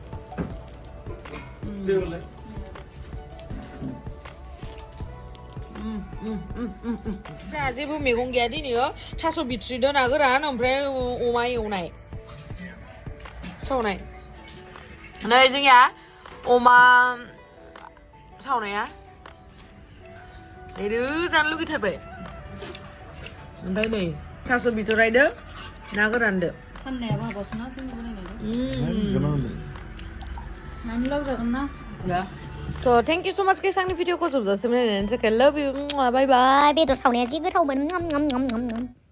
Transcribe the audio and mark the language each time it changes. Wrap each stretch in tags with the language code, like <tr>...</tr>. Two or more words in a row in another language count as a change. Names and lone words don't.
<brx>जोंहा जेबो मैगं गैया दिनै थास' बिथ्रि ना गोरान ओमफ्राय अमा एवनाय सावनाय नै जोंनिया अमा सावनाया जानो लुगैथारबाय ओमफ्राय नै थास' बिथरायदो ना गोरानदो फाननायाबो हाबासोना जोंनि बानायनायदो</brx> <en>So thank you so much guys</en> <brx>आंनि भिडिअखौ जोबजासिम नायनायनि थाखाय</brx> <en>love you bye bye</en> <brx>बेदर सावनाया जि गोथावमोन</brx>